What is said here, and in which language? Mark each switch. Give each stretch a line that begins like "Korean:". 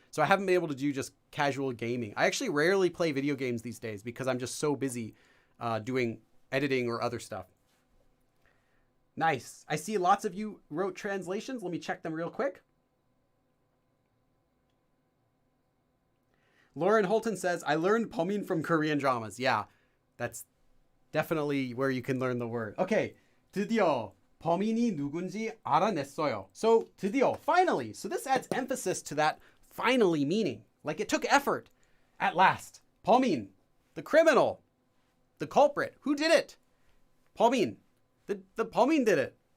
English: So I haven't been able to do just casual gaming. I actually rarely play video games these days because I'm just so busy doing editing or other stuff. Nice. I see lots of you wrote translations. Let me check them real quick. Lauren Holton says, I learned 범인 from Korean dramas. Yeah, that's definitely where you can learn the word.
Korean: Okay, 드디어 범인이 누군지 알아냈어요.
English: So 드디어, finally. So this adds emphasis to that finally meaning. Like it took effort. At last. 범인, the criminal, the culprit. Who did it? 범인. The 범인 did it.